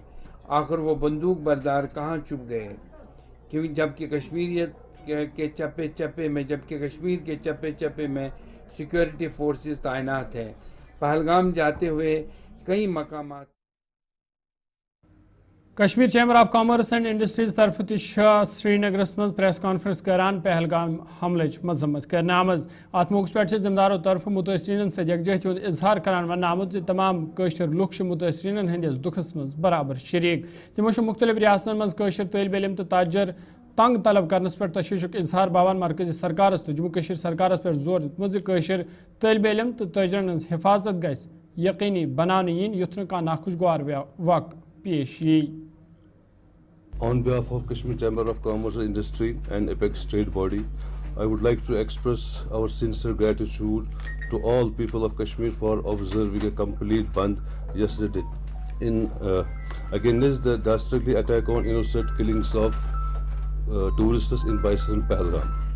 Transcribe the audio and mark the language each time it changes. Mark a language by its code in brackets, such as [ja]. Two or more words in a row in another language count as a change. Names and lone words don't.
[hi] आखिर वो बंदूक बरदार कहाँ छुप गए? क्योंकि जबकि कश्मीर के चप्पे चप्पे में सिक्योरिटी फोर्सेस तैनात हैं। पहलगाम जाते हुए कई मकामात [ks] कश्मीर चैम्बर ऑफ कॉमर्स एंड इंडस्ट्रीज तरफ श्रीनगर मज [en] press conference [ks] करान पहलगाम हमल मजम्मत करने आमज अत मौके पे जिम्मेदारों तरफ मुतअसरीन सद यकजहती हुंद इजहार करान वन आमुत तमाम कशर लुक मुतअसरीन हंदिस दुखस मज बराबर शरीक तमो मुख्तलिफ रियासतन मज कशर तलब इलम तो ताजर तंग तलब करनस पे तशवीशुक इजहार बावन मरकजी सरकारस तो जम्मू कश्मीर सरकारस पे जोर दितमुत कशर तलब इलम तो ताजरन हंज हिफाजत गस यकीनी बनाने यिन युथ न नाखुशगवार वाक़ पेश यी। [en] On behalf of Kashmir Chamber of Commerce and Industry and Apex Trade Body, I would like to express our sincere gratitude to all people of Kashmir for observing a complete Bandh yesterday against the dastardly attack on innocent killings of tourists in Bison Pahalgam.